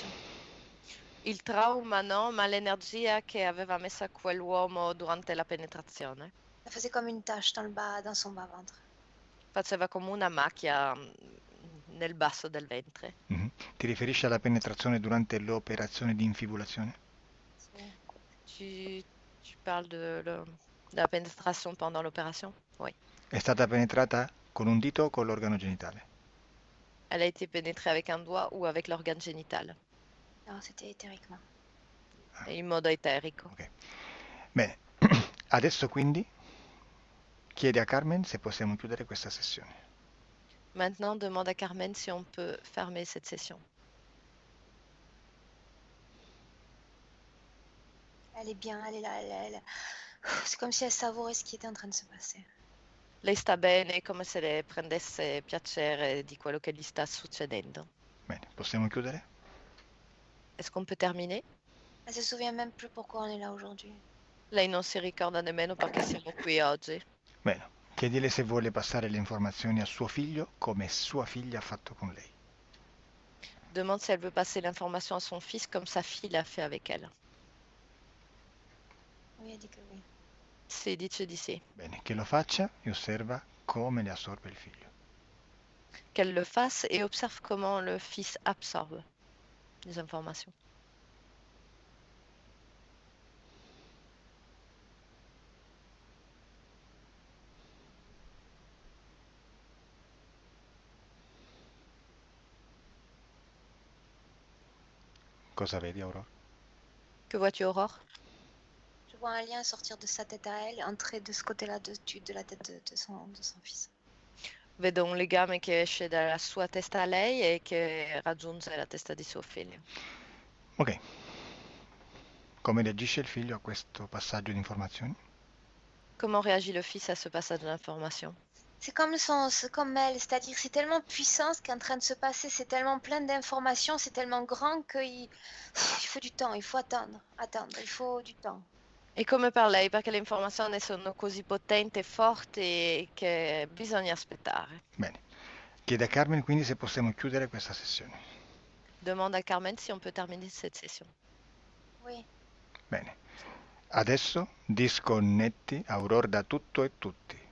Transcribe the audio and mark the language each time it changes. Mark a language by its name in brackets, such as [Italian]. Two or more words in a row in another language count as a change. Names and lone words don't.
[Italian] Il trauma no, ma l'energia che aveva messa quell'uomo durante la penetrazione. [French] Ça faisait comme une tache dans son bas-ventre. [Italian] Faceva come una macchia nel basso del ventre. Ti riferisci alla penetrazione durante l'operazione di infibulazione? Sì. [French] Tu parles de la pénétration pendant l'opération? Oui. [Italian] È stata penetrata con un dito o con l'organo genitale? [French] Elle a été pénétrée avec un doigt ou avec l'organe génital? No, c'était éthériquement. [Italian] In modo eterico. Ok. Bene, adesso quindi chiedi a Carmen se possiamo chiudere questa sessione. [French] Maintenant, demande à Carmen si on peut fermer cette session. Elle est bien, elle est là. C'est comme si elle savourait ce qui était en train de se passer. [Italian] Lei sta bene, come se le prendesse piacere di quello che gli sta succedendo. Bene, possiamo chiudere? [French] Est-ce qu'on peut terminer? Elle se souvient même plus pourquoi on est là aujourd'hui. [Italian] Lei non si ricorda nemmeno perché siamo qui oggi. Bene, chiedile se vuole passare le informazioni a suo figlio come sua figlia ha fatto con lei. [French] Demande si elle veut passer l'information à son fils comme sa fille l'a fait avec elle. Oui, elle dit que oui. [Italian] Si dice di sì. Bene, che lo faccia e osserva come le assorbe il figlio. [French] Qu'elle le fasse et observe comment le fils absorbe les informations. [Italian] Cosa vedi, Aurora? [French] Que vois-tu, Aurore? Je vois un lien sortir de sa tête à elle, entrer de ce côté-là de la tête de son fils. [Italian] Vedo un legame che esce dalla sua testa a lei e che raggiunge la testa di suo figlio. Ok. Come reagisce il figlio a questo passaggio di informazioni? [French] Comment réagit le fils à ce passage d'information? C'est comme elle, c'est-à-dire c'est tellement puissant ce qui est en train de se passer, c'est tellement plein d'informations, c'est tellement grand qu'il faut du temps, il faut attendre, il faut du temps. [Italian] E come per lei, perché le informazioni sono così potenti e forti che bisogna aspettare. Bene. Chiede a Carmen quindi se possiamo chiudere questa sessione. [French] Demande à Carmen si on peut terminer cette session. Oui. [Italian] Bene. Adesso disconnetti Aurora da tutto e tutti.